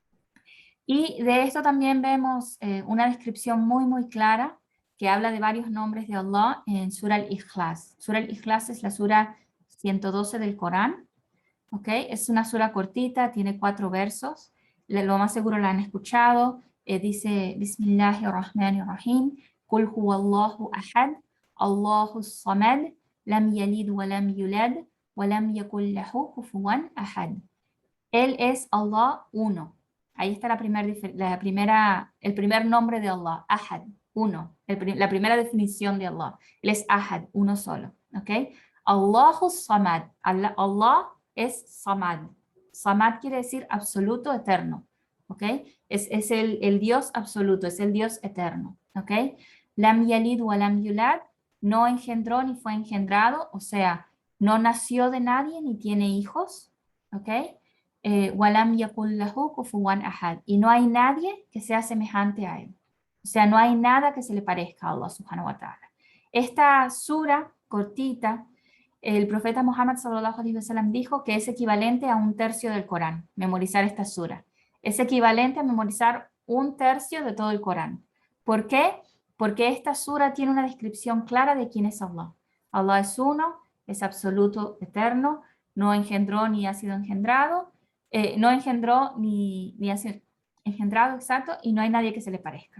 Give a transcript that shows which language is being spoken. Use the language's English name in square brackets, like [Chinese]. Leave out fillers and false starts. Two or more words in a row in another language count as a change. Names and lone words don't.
[Spanish] Y de esto también vemos una descripción muy, muy clara que habla de varios nombres de Allah en Surah Al-Ikhlas. Surah Al-Ikhlas es la Surah 112 del Corán. ¿Okay? Es una sura cortita, tiene 4 versos. Lo más seguro la han escuchado. Dice, [Arabic] بسم الله الرحمن الرحيم. قل هو الله أحد، الله الصمد، لم يلد ولم يولد ولم يكن له كفوا أحد. [Spanish] Él es Allah uno. Ahí está el primer nombre de Allah, Ahad, uno. La primera definición de Allah. Él es Ahad, uno solo. ¿Ok? [Arabic] الله الصمد. [Spanish] Allah es Samad. Samad quiere decir absoluto, eterno. ¿Ok? Es el Dios absoluto, es el Dios eterno. ¿Ok? [Arabic] لم يلد ولم يولد. [Spanish] No engendró ni fue engendrado. O sea, no nació de nadie ni tiene hijos. ¿Ok? [Arabic] ولم يكن له كفوا أحد. [Spanish] Y no hay nadie que sea semejante a él. O sea, no hay nada que se le parezca a Allah [Arabic] سبحانه وتعالى. [Spanish] Esta sura cortita, el profeta Muhammad [Arabic] صلى الله عليه وسلم [Spanish] dijo que es equivalente a un tercio del Corán, memorizar esta sura. Es equivalente a memorizar un tercio de todo el Corán. ¿Por qué? Porque esta sura tiene una descripción clara de quién es Allah. Allah es uno, es absoluto, eterno, no engendró ni ha sido engendrado, no engendró ni ha sido engendrado, exacto, y no hay nadie que se le parezca.